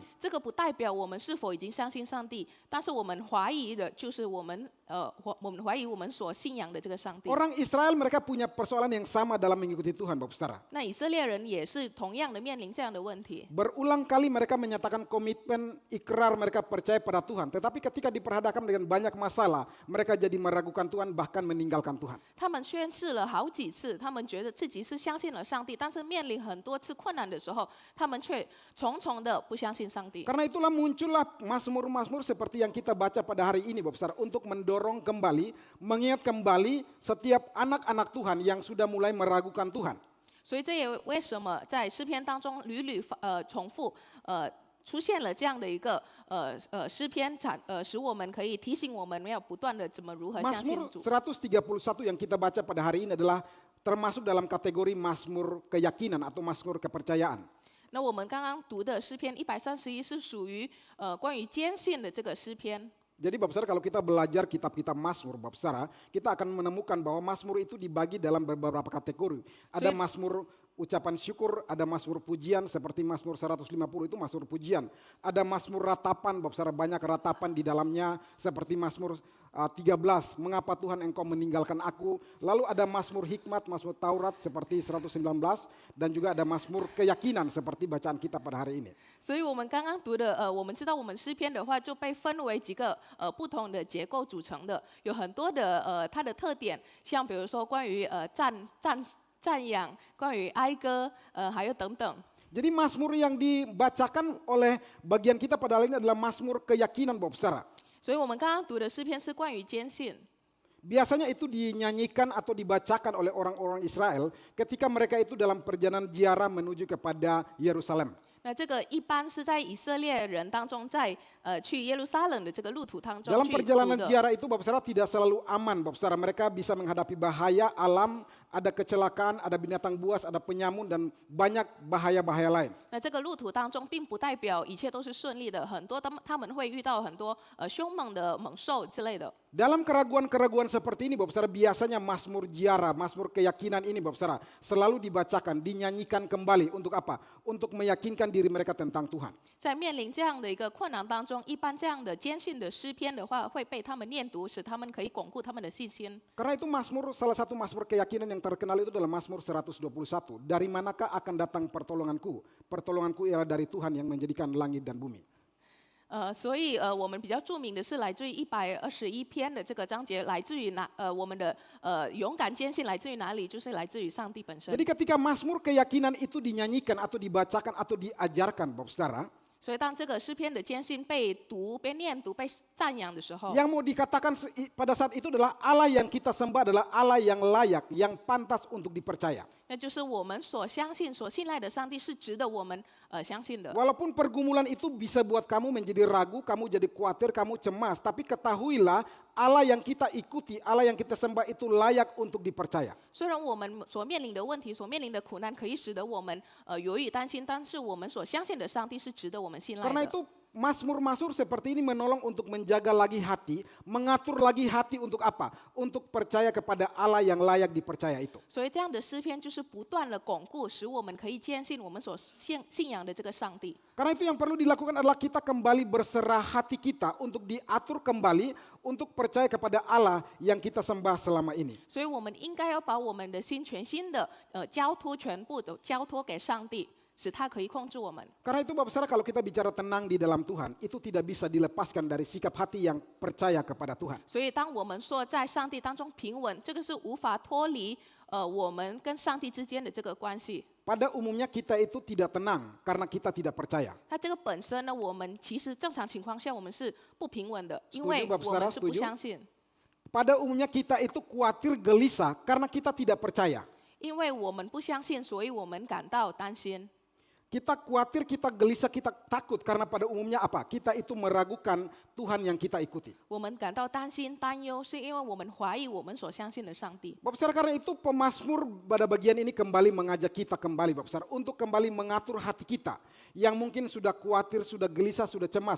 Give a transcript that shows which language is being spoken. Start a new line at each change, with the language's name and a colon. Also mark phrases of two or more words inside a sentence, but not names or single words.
Chinese: 这个不代表我们是否已经相信上帝，但是我们怀疑的就是我们怀疑我们所信仰的这个上帝。
Indonesian: Orang Israel mereka punya persoalan yang sama dalam mengikuti Tuhan Bapak Saudara.
Chinese: 那以色列人也是同样的面临这样的问题。
Indonesian: Berulang kali mereka menyatakan komitmen ikrar mereka percaya pada Tuhan, tetapi ketika diperhadapkan dengan banyak masalah, mereka jadi meragukan Tuhan bahkan meninggalkan Tuhan.
Chinese: 他们宣誓了好几次，他们觉得自己是相信了上帝，但是面临很多次困难的时候，他们却重重的不相信上帝。
Indonesian: Karena itulah muncullah mazmur-mazmur seperti yang kita baca pada hari ini Bapak Saudara, untuk mendorong kembali, mengingat kembali setiap anak-anak Tuhan yang sudah mulai meragukan Tuhan.
Chinese: 所以这也为什么在诗篇当中屡屡重复出现了这样的一个诗篇，使我们可以提醒我们要不断的怎么如何相信
Indonesian: Mazmur
Chinese: 主。
Indonesian: 131 yang kita baca pada hari ini adalah termasuk dalam kategori mazmur keyakinan atau mazmur kepercayaan.
Chinese: 那我们刚刚读的诗篇131是属于关于坚信的这个诗篇。
Indonesian: Jadi Bapak Saudara kalau kita belajar kitab-kitab Mazmur Bapak Saudara, kita akan menemukan bahwa Mazmur itu dibagi dalam beberapa kategori. Ada Mazmur ucapan syukur, ada Mazmur pujian seperti Mazmur 150 itu Mazmur pujian. Ada Mazmur ratapan Bapak Saudara, banyak ratapan di dalamnya seperti Mazmur 13, mengapa Tuhan engkau meninggalkan aku. Lalu ada Mazmur hikmat, Mazmur Taurat seperti 119 dan juga ada Mazmur keyakinan seperti bacaan kita pada hari ini.
Chinese: 所以我们刚刚读的我们知道我们诗篇的话就被分为几个不同的结构组成的，有很多的它的特点，像比如说关于赞扬，关于哀歌，还有等等。
Indonesian: Jadi Mazmur yang dibacakan oleh bagian kita pada hari ini adalah Mazmur keyakinan Bapak Saudara.
Chinese: 所以我们刚刚读的诗篇是关于坚信。
Indonesian: Biasanya itu dinyanyikan atau dibacakan oleh orang-orang Israel ketika mereka itu dalam perjalanan ziarah menuju kepada Yerusalem.
Chinese: 那这个一般是在以色列人当中，在去耶路撒冷的这个路途当中
Indonesian: Dalam
Chinese: 去读
Indonesian: perjalanan
Chinese: 的。
Indonesian: ziarah itu Bapak Saudara tidak selalu aman Bapak Saudara. Mereka bisa menghadapi bahaya alam, ada kecelakaan, ada binatang buas, ada penyamun dan banyak bahaya-bahaya lain.
Chinese: 那这个路途当中，并不代表一切都是顺利的，很多他们会遇到很多凶猛的猛兽之类的。
Indonesian: Dalam keraguan-keraguan seperti ini Bapak Saudara, biasanya Mazmur ziarah, Mazmur keyakinan ini Bapak Saudara selalu dibacakan, dinyanyikan kembali untuk apa? Untuk meyakinkan diri mereka tentang Tuhan.
Chinese: 在面临这样的一个困难当中，一般这样的坚信的诗篇的话，会被他们念读，使他们可以巩固他们的信心。
Indonesian: Karena itu salah satu Mazmur keyakinan yang terkenal itu adalah Mazmur 121. Dari manakah akan datang pertolonganku? Pertolonganku ialah dari Tuhan yang menjadikan langit dan bumi.
Chinese: 所以我们比较著名的是来自于121篇的这个章节，来自于我们的勇敢坚信来自于哪里？就是来自于上帝本身。
Indonesian: Jadi ketika Mazmur keyakinan itu dinyanyikan atau dibacakan atau diajarkan Bapak Saudara,
Chinese: 所以当这个诗篇的坚信被读、被念读、被赞扬的时候，
Indonesian: yang mau dikatakan pada saat itu adalah Allah yang kita sembah adalah Allah yang layak, yang pantas untuk dipercaya.
Chinese: 那就是我们所相信、所信赖的上帝是值得我们相信的。
Indonesian: Walaupun pergumulan itu bisa buat kamu menjadi ragu, kamu jadi khawatir, kamu cemas, tapi ketahuilah Allah yang kita ikuti, Allah yang kita sembah itu layak untuk dipercaya.
Chinese: 虽然我们所面临的问题、所面临的苦难可以使得我们犹豫担心，但是我们所相信的上帝是值得我们信赖
Indonesian: Karena
Chinese: 的。
Indonesian: itu Mazmur-mazmur seperti ini menolong untuk menjaga lagi hati, mengatur lagi hati untuk apa? Untuk percaya kepada Allah yang layak dipercaya itu.
Chinese: 所以这样的诗篇就是不断的巩固，使我们可以坚信我们所信仰的这个上帝。
Indonesian: Karena itu yang perlu dilakukan adalah kita kembali berserah hati kita untuk diatur kembali untuk percaya kepada Allah yang kita sembah selama ini.
Chinese: 所以我们应该要把我们的心全心的交托，全部都交托给上帝，使他可以控制我们。
Indonesian: Karena itu Bapak Saudara kalau kita bicara tenang di dalam Tuhan, itu tidak bisa dilepaskan dari sikap hati yang percaya kepada Tuhan.
Chinese: 所以当我们说在上帝当中平稳，这个是无法脱离我们跟上帝之间的这个关系。
Indonesian: pada umumnya kita itu tidak tenang karena kita tidak percaya.
Chinese: 它这个本身呢，我们其实正常情况下我们是不平稳的，因
Indonesian: Setuju,
Chinese: 为
Indonesian: Bapak
Chinese: 我
Indonesian: Saudara,
Chinese: 们是不
Indonesian: setuju?
Chinese: 相信，
Indonesian: Pada umumnya kita itu khawatir gelisah karena kita tidak percaya.
Chinese: 因为我们不相信，所以我们感到担心。
Indonesian: Kita khawatir, kita gelisah, kita takut karena pada umumnya apa? Kita itu meragukan Tuhan yang kita ikuti.
Chinese: 我们感到担心、担忧，是因为我们怀疑我们所相信的上帝。
Indonesian: Bapak Saudara, karena itu pemazmur pada bagian ini kembali mengajak kita kembali Bapak Saudara, untuk kembali mengatur hati kita yang mungkin sudah khawatir, sudah gelisah, sudah cemas.